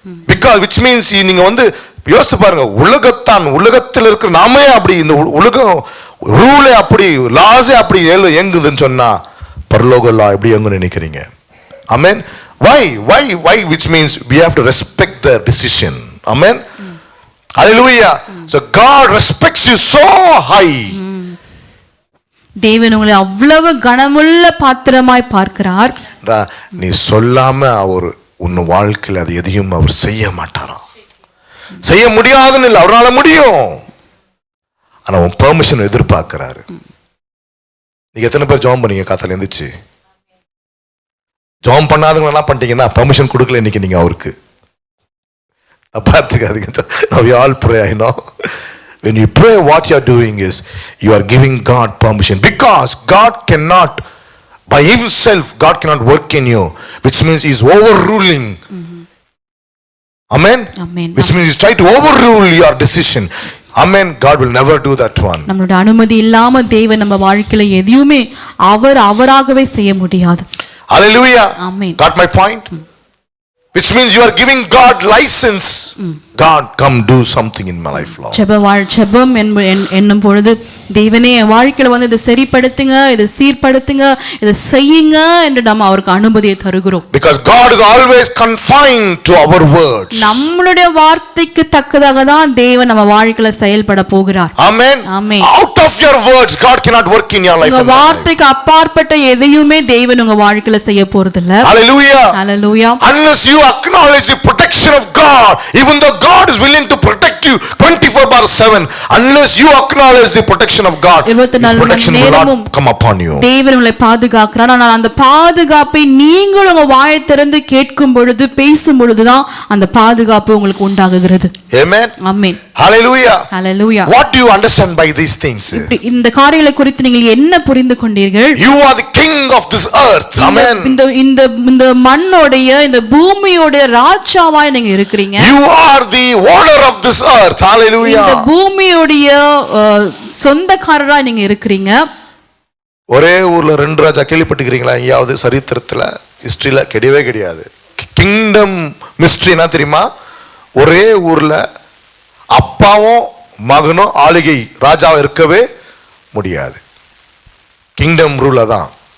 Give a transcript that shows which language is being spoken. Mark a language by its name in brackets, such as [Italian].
[Tamil] Because [English] which means [Tamil] நீங்க யோசித்து பாருங்க, உலகத்தில் இருக்கிற நாமே அப்படி, இந்த உலகம் ரூலே அப்படி, லாஸே அப்படி இயங்குதுன்னு சொன்னா பரலோக லா எப்படி இயங்குன்னு நினைக்கிறீங்க? ஆமென். [English] why which means we have to respect their decision. Amen. Hallelujah. So God respects you so high. [Tamil] தேவன் உங்களை அவ்வளவு கனமுள்ள பாத்திரமாய் பார்க்கிறார். நீ சொல்லாம அவர் உன் வாழ்க்கையில் அது எதையும் அவர் செய்ய மாட்டாராம். செய்ய முடியாதுன்னு இல்லை, அவரால முடியும். ஆனா உன் பெர்மிஷன் எதிர்பார்க்கிறாரு. நீங்க எத்தனை பேர் ஜெபம் பண்ணீங்க காத்தால எந்திரிச்சு? ஜெபம் பண்ணாதவங்க என்ன பண்ணிட்டீங்கன்னா பெர்மிஷன் கொடுக்கல இன்னைக்கு நீங்க அவருக்கு. பார்த்துக்காதீங்க. [English] Now we all pray, I know. When you pray, what you are doing is you are giving God permission, because God cannot by himself, God cannot work in you, which means he is overruling. Amen. Which means he try to overrule your decision. Amen. God will never do that one. [Tamil] நம்மளுடைய அனுமதி இல்லாம தேவன் நம்ம வாழ்க்கையில எதையுமே அவராகவே செய்ய முடியாது. [English] Hallelujah. Amen. Got my point? Which means you are giving God license. God, come do something in my life, Lord. [Tamil] ஜெபம் என்னும் பொழுது தேவனே என் வாழ்க்கையில இதை சரிப்படுத்துங்க, இதை சீர்படுத்துங்க, இதை செய்யுங்க என்று நம்ம அவருக்கு அனுமதியை தருகிறோம். [English] Because God is always confined to our words. [Tamil] நம்மளுடைய வார்த்தைக்கு தக்கதாக தான் தேவன் நம்ம வாழ்க்கையில செயல்பட போகிறார். [English] Amen. Amen. Out of your words God cannot work in your life. [Tamil] உங்க வார்த்தைக்கு அப்பாற்பட்ட எதையுமே தேவன் உங்க வாழ்க்கையில செய்ய போறது இல்ல. [English] Hallelujah. Hallelujah. Unless you acknowledge the protection of God, even though God is willing to protect you 24/7, unless you acknowledge the protection of God, His protection will not come upon you. [Tamil] தேவன் உங்களை பாதுகாக்கிறார். ஆனால் அந்த பாதுகாப்பை நீங்கள் உங்க வாயை திறந்து கேட்கும் பொழுது, பேசும் பொழுதுதான் அந்த பாதுகாப்பு உங்களுக்கு உண்டாகுகிறது. [English] Amen. Amen. Hallelujah. Hallelujah. What do you understand by these things? [Tamil] இந்த காரியங்களை குறித்து நீங்கள் என்ன புரிந்து கொண்டீர்கள்? [English] You are the king of this earth. Amen. [Tamil] இந்த மண்ணோடைய, இந்த பூமியோட ராஜாவாய் நீங்க இருக்கிறீங்க. [English] You are the owner of this earth. Hallelujah. [Tamil] இந்த பூமியோடைய சொந்தக்காரரா நீங்க இருக்கிறீங்க. ஒரே ஊர்ல ரெண்டு ராஜா கேள்விப்பட்டிருக்கீங்களா? எங்கேயாவது சரித்திரத்துல, ஹிஸ்டரியில கிடையவே கிடையாது. கிங்டம் மிஸ்ட்ரினா தெரியுமா? ஒரே ஊர்ல அப்பாவும் மகனும் ஆளுகை ராஜாவா இருக்கவே முடியாது. கிங்டம் ரூல் அதான்.